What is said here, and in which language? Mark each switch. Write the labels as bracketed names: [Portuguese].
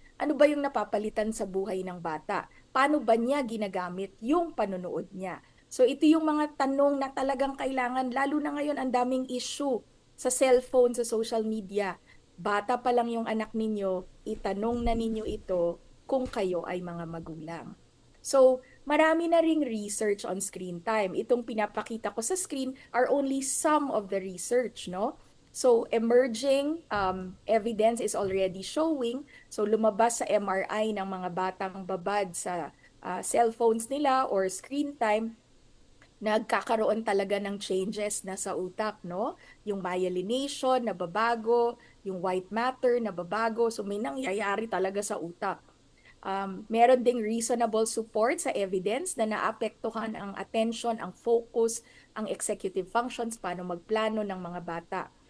[Filipino] Ano ba yung napapalitan sa buhay ng bata? Paano ba niya ginagamit yung panonood niya? So ito yung mga tanong na talagang kailangan, lalo na ngayon ang daming issue sa cellphone, sa social media. Bata pa lang yung anak ninyo, itanong na ninyo ito kung kayo ay mga magulang. So, marami na ring research on screen time. Itong pinapakita ko sa screen [English] are only some of the research, [Filipino] no? [English] So, emerging evidence is already showing. [Filipino] So, lumabas sa MRI ng mga batang babad sa cellphones nila or screen time, nagkakaroon talaga ng changes na sa utak, no? Yung myelination nababago, yung white matter nababago. So, may nangyayari talaga sa utak. Meron ding reasonable support sa evidence na naapektuhan ang attention, ang focus, ang executive functions, paano magplano ng mga bata.